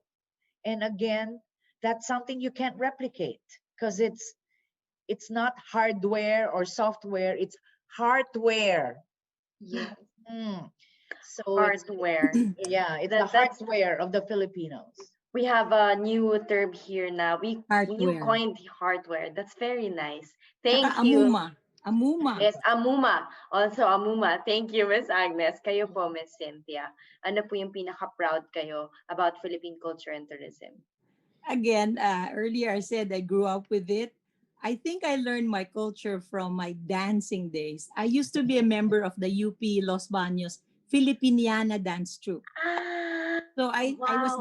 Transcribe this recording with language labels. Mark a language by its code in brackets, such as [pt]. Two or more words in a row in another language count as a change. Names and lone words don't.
[en] And again, that's something you can't replicate because it's not hardware or software, it's hardware. Yeah. Mm. So Hardware. it's the That's hardware of the Filipinos. we have a new term here now. You Hardware. coined hardware. That's very nice. Tsaka Thank you. amuma. Amuma. Yes, Amuma. Also, Amuma. Thank you, Miss Agnes. [tl] Kayo po, Miss Cynthia. Ano po yung pinaka-proud kayo [en] about Philippine culture and tourism? Again, earlier I said I grew up with it. I think I learned my culture from my dancing days. I used to be a member of the UP Los Baños Filipiniana dance troupe. Ah, So I was the